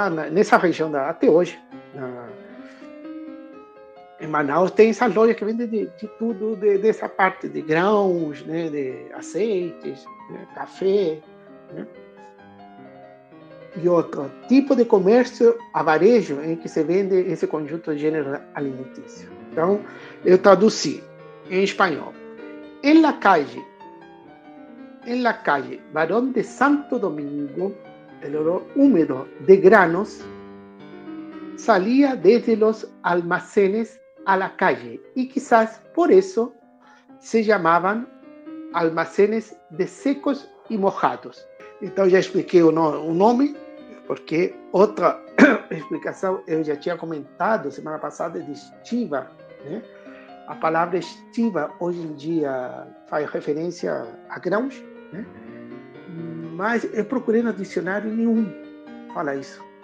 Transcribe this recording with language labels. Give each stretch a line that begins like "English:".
Portuguese: Nessa região, até hoje, em Manaus tem essas lojas que vendem de tudo, dessa parte de grãos, né, de azeites, né, café, né, e outro tipo de comércio a varejo em que se vende esse conjunto de gêneros alimentícios. Então, eu traduzi em espanhol.
Spanish: En la calle Barón de Santo Domingo, el olor húmedo de granos salía desde los almacenes a la calle y quizás por eso se llamaban almacenes de secos y mojados.
Portuguese: Então já expliquei o nome, porque outra explicação eu já tinha comentado semana passada de estiva, né? A palavra estiva hoje em dia faz referência a grãos, né? Mas eu procurei no dicionário nenhum fala isso.